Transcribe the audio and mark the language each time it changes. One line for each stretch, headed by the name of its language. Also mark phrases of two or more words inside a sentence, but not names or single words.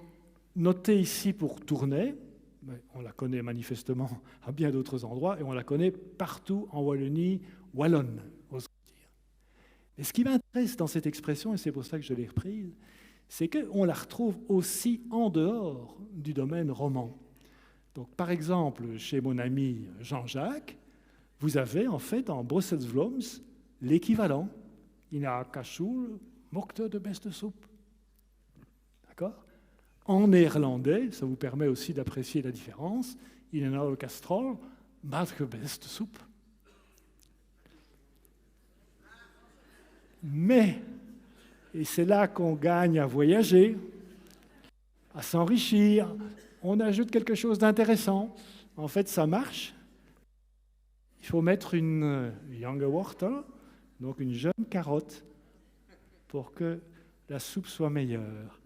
French: Donc, Notez ici pour Tournai, on la connaît manifestement à bien d'autres endroits, et on la connaît partout en Wallonie wallonne, ose dire. Et ce qui m'intéresse dans cette expression, et c'est pour ça que je l'ai reprise, c'est qu'on la retrouve aussi en dehors du domaine roman. Donc, par exemple, chez mon ami Jean-Jacques, vous avez en fait en Brussels-Vlaams l'équivalent.
Dutch: In a Kachoul, mochte de beste soupe.
French: D'accord ? En néerlandais, ça vous permet aussi d'apprécier la différence.
Dutch: In een oude kastrol, maakt beste soupe.
French: Mais, et c'est là qu'on gagne à voyager, à s'enrichir, on ajoute quelque chose d'intéressant. En fait, ça marche. Il faut mettre une
Dutch: young wortel,
French: donc une jeune carotte, pour que la soupe soit meilleure.